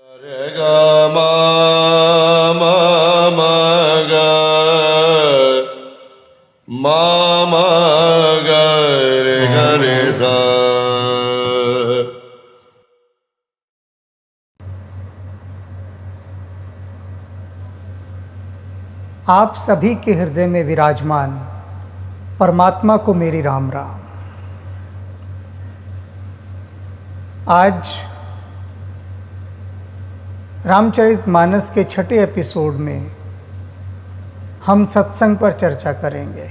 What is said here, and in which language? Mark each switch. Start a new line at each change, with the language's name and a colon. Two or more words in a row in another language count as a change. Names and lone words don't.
Hindi: ग म म म ग म म ग रे ग रे सा। आप सभी के हृदय में विराजमान परमात्मा को मेरी राम राम। आज रामचरितमानस के छठे एपिसोड में हम सत्संग पर चर्चा करेंगे।